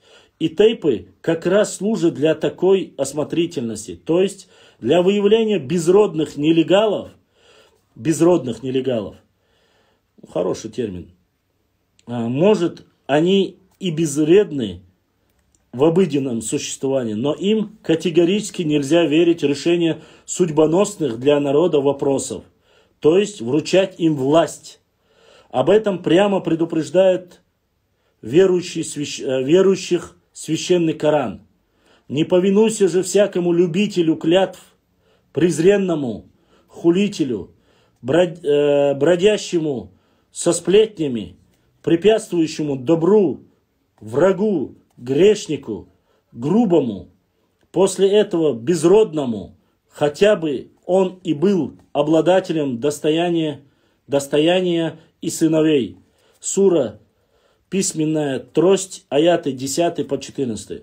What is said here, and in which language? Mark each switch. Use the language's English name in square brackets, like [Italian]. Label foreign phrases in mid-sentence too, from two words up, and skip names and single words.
[Russian] И тейпы как раз служат для такой осмотрительности, то есть для выявления безродных нелегалов, хороший термин, может, они и безвредны в обыденном существовании, но им категорически нельзя верить в решение судьбоносных для народа вопросов, то есть вручать им власть. Об этом прямо предупреждает верующих священный Коран. Не повинуйся же всякому любителю клятв, презренному, хулителю, бродящему со сплетнями, препятствующему добру, врагу, грешнику, грубому, после этого безродному, хотя бы он и был обладателем достояния и сыновей. Сура «Письменная трость», аяты 10 по 14.